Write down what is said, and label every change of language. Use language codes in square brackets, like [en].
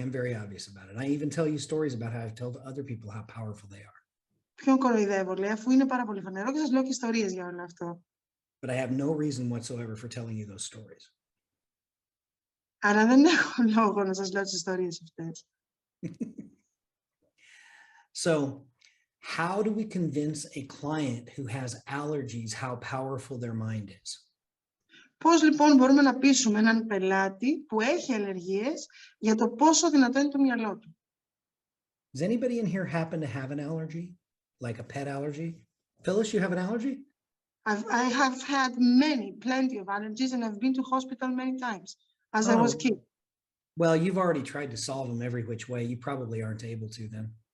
[en] I'm very obvious about it. I even tell you stories about how I've told other people how powerful they are. [el] Ποιον κοροϊδεύω, λέει, αφού είναι πάρα πολύ φανερό και σας λέω και ιστορίες για όλο αυτό. [en] But I have no reason whatsoever for telling you those stories. [el] Αλλά δεν έχω λόγο να σας λέω τις ιστορίες αυτές. [en] So, how do we convince a client who has allergies how powerful their mind is? [el] Πώς λοιπόν μπορούμε να πείσουμε έναν πελάτη που έχει αλλεργίες για το πόσο δυνατό είναι το μυαλό του? [en] Does anybody in here happen to have an allergy? Like a pet allergy? Phyllis, you have an allergy? I have had plenty of allergies, and I've been to hospital many times as I was a kid. Well, you've already tried to solve them every which way. You probably aren't able to then.